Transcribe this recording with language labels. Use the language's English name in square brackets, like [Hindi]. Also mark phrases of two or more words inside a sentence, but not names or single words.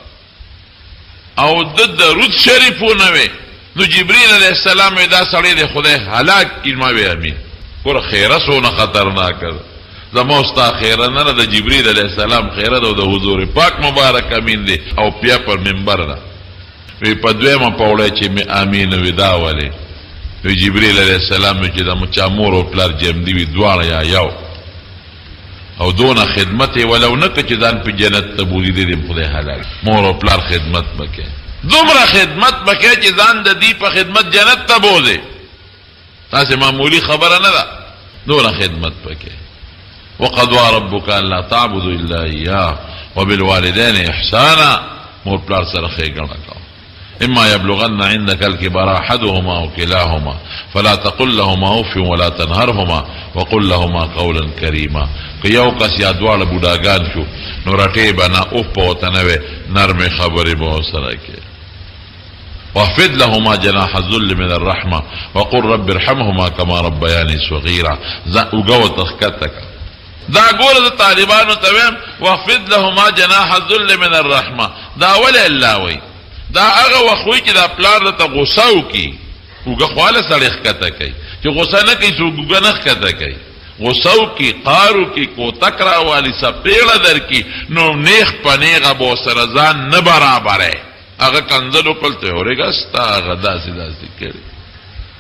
[Pashto] او د درود شریف ونه وی نو جبریل علیه السلام دا سړی د خدای هلاک کړي ما وی امین ګوره خیره څونه خطرناکه ده زما او ستا خیره نه ده د جبریل علیه السلام خیره ده او د حضور پاک مبارک امین دی او بیا پر منبر ده وی په دویمه پوړی چې مې امین وی دا ولې وی جبریل علیه السلام چې د چا مور او پلار جمدي وي دواړه یا یو او دونه خدمت ولو نه که چې ځان په جنت ته بولي دی خدای هلاک مور او پلار خدمت وکړي دومره خدمت وکړي چې ځان د دې په خدمت جنت ته بوځي تاسې معمولي خبره نه ده دونه خدمت وکړي [Arabic] وقضى ربك الا تعبدوا الا اياه وبالوالدين احسانا [Pashto] مور پلار سره ښېګڼه کوه [Arabic] اما يبلغن عندك الكبر احدهما او كلاهما فلا تقل لهما اف ولا تنهرهما وقل لهما قولا كريما [Pashto] که یو کس یا دواړه بوډاګان شو نو رټې به نه اوف به ورته نه وې نرمې خبرې به ورسره کې [Arabic] واخفض لهما جناح الذل من الرحمه وقل رب ارحمهما كما ربياني صغيرا [Pashto] اوږه ورته ښکته کړه دا ګوره د طالبانو ته ویم [Arabic] واخفض لهما جناح الذل من الرحمه [Pashto] دا ولې الله وایي دا هغه وخت وایي چې دا پلار درته غوسه وکړي اوږه خو هله سړی ښکته کوي چې غوسه نه کوي څوک اوږه نه ښکته کوي غوسه وکړي قهر وکړي کوتک راوالي څپېړه درکړي نو نیغ په نیغه به ورسره ځان نه برابری هغه کنځل وکړل ته اورېږه ستا هغه داسې کړي